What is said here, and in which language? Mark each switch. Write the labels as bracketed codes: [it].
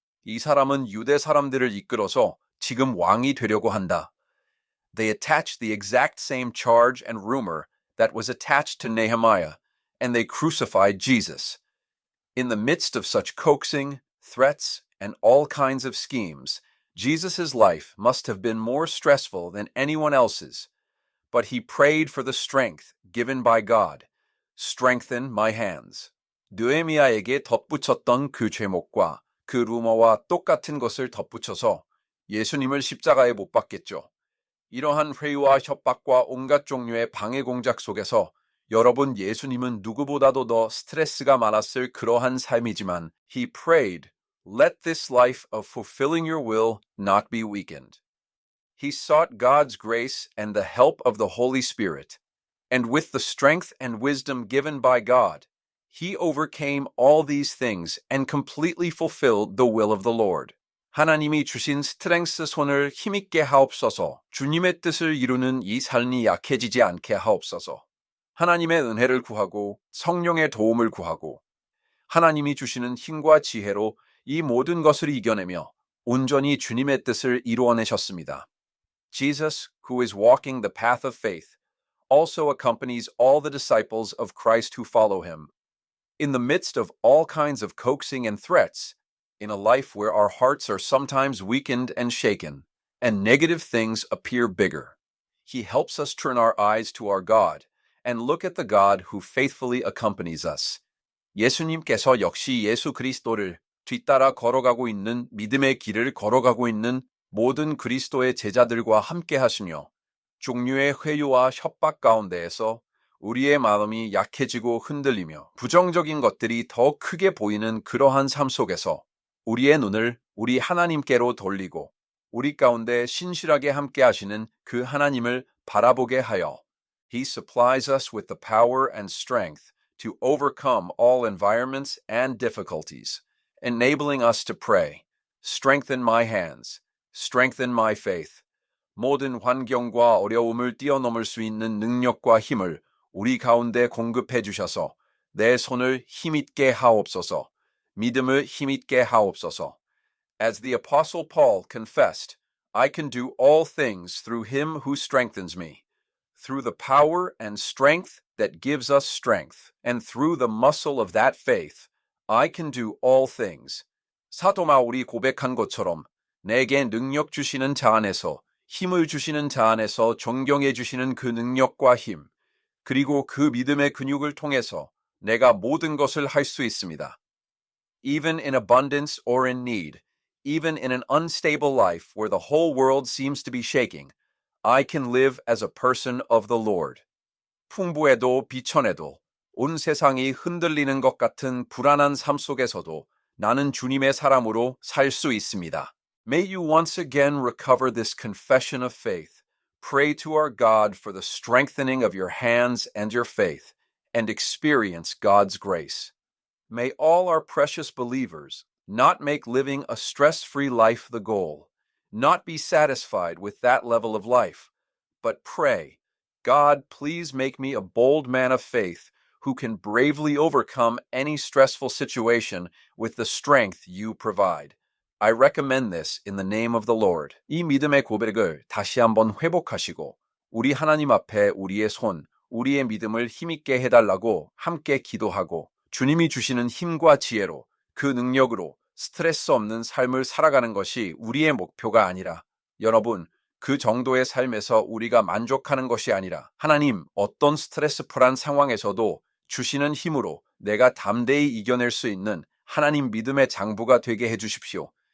[ko] 이 사람은 유대 사람들을 이끌어서 지금 왕이 되려고 한다. [en] They attached the exact same charge and rumor that was attached to Nehemiah, and they crucified Jesus. In the midst of such coaxing, threats, and all kinds of schemes, Jesus' life must have been more stressful than anyone else's. But he prayed for the strength given by God. Strengthen my hands. [ko] 느헤미야에게 덧붙였던 그 죄목과 그 루머와 똑같은 것을 덧붙여서 예수님을 십자가에 못 박겠죠. 이러한 회유와 협박과 온갖 종류의 방해 공작 속에서 여러분 예수님은 누구보다도 더 스트레스가 많았을 그러한 삶이지만 [en] he prayed, let this life of fulfilling your will not be weakened. He sought God's grace and the help of the Holy Spirit, and with the strength and wisdom given by God, he overcame all these things and completely fulfilled the will of the Lord. [ko] 하나님이 주신 스트렝스 손을 힘있게 하옵소서. 주님의 뜻을 이루는 이 삶이 약해지지 않게 하옵소서. 하나님의 은혜를 구하고 성령의 도움을 구하고 하나님이 주시는 힘과 지혜로 이 모든 것을 이겨내며 온전히 주님의 뜻을 이루어내셨습니다. [en] Jesus, who is walking the path of faith, also accompanies all the disciples of Christ who follow him. In the midst of all kinds of coaxing and threats, in a life where our hearts are sometimes weakened and shaken, and negative things appear bigger, he helps us turn our eyes to our God and look at the God who faithfully accompanies us. [ko] 예수님께서 역시 예수 그리스도를 뒤따라 걸어가고 있는 믿음의 길을 걸어가고 있는 모든 그리스도의 제자들과 함께 하시며 종류의 회유와 협박 가운데에서 우리의 마음이 약해지고 흔들리며 부정적인 것들이 더 크게 보이는 그러한 삶 속에서 우리의 눈을 우리 하나님께로 돌리고 우리 가운데 신실하게 함께 하시는 그 하나님을 바라보게 하여 [en] He supplies us with the power and strength to overcome all environments and difficulties, enabling us to pray, strengthen my hands, strengthen my faith. [ko] 모든 환경과 어려움을 뛰어넘을 수 있는 능력과 힘을 우리 가운데 공급해 주셔서 내 손을 힘있게 하옵소서, 믿음을 힘있게 하옵소서. [en] As the Apostle Paul confessed, I can do all things through him who strengthens me. Through the power and strength that gives us strength, and through the muscle of that faith, I can do all things. [ko] 사도 바울이 고백한 것처럼 내게 능력 주시는 자 안에서, 힘을 주시는 자 안에서 존경해 주시는 그 능력과 힘, 그리고 그 믿음의 근육을 통해서 내가 모든 것을 할 수 있습니다. [en] Even in abundance or in need, even in an unstable life where the whole world seems to be shaking, I can live as a person of the Lord. [ko] 풍부에도 비천에도 온 세상이 흔들리는 것 같은 불안한 삶 속에서도 나는 주님의 사람으로 살 수 있습니다. [en] May you once again recover this confession of faith. Pray to our God for the strengthening of your hands and your faith, and experience God's grace. May all our precious believers not make living a stress-free life the goal, not be satisfied with that level of life, but pray, God, please make me a bold man of faith who can bravely overcome any stressful situation with the strength you provide. I recommend this in the name of the Lord. [ko] 이 믿음의 고백을 다시 한번 회복하시고 우리 하나님 앞에 우리의 손, 우리의 믿음을 힘있게 해달라고 함께 기도하고 주님이 주시는 힘과 지혜로 그 능력으로 스트레스 없는 삶을 살아가는 것이 우리의 목표가 아니라 여러분, 그 정도의 삶에서 우리가 만족하는 것이 아니라 하나님 어떤 스트레스풀한 상황에서도 주시는 힘으로 내가 담대히 이겨낼 수 있는 하나님 믿음의 장부가 되게 해주십시오.